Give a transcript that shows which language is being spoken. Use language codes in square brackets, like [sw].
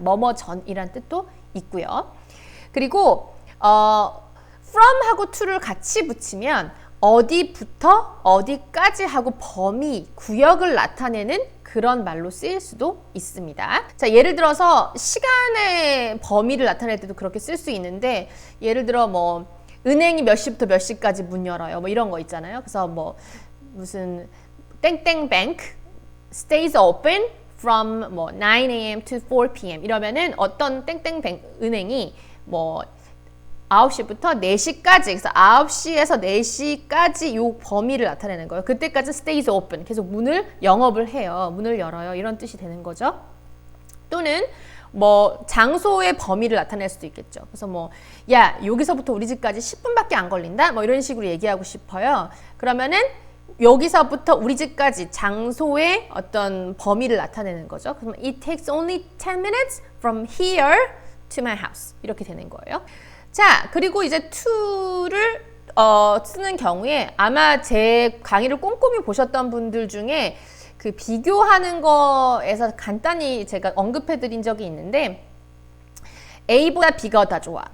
[ko] 뭐뭐 전이란 뜻도 있고요. 그리고 from 하고 to를 같이 붙이면 어디부터 어디까지 하고 범위, 구역을 나타내는 그런 말로 쓰일 수도 있습니다. 자, 예를 들어서 시간의 범위를 나타낼 때도 그렇게 쓸 수 있는데 예를 들어 은행이 몇 시부터 몇 시까지 문 열어요. 이런 거 있잖아요. 그래서 무슨 땡땡 [en] bank stays open from 9 a.m. to 4 p.m. [ko] 이러면은 어떤 땡땡 은행이 9시부터 4시까지, 그래서 9시에서 4시까지 요 범위를 나타내는 거예요. 그때까지 [en] stays open, [ko] 계속 문을 영업을 해요. 문을 열어요. 이런 뜻이 되는 거죠. 또는 뭐 장소의 범위를 나타낼 수도 있겠죠. 그래서 뭐 야, 여기서부터 우리 집까지 10분밖에 안 걸린다. 뭐 이런 식으로 얘기하고 싶어요. 그러면은 여기서부터 우리 집까지 장소의 어떤 범위를 나타내는 거죠. 그러면 [en] it takes only 10 minutes from here to my house. [ko] 이렇게 되는 거예요. 자, 그리고 이제 to를 쓰는 경우에 아마 제 강의를 꼼꼼히 보셨던 분들 중에 그 비교하는 거에서 간단히 제가 언급해 드린 적이 있는데 A보다 B가 더 좋아.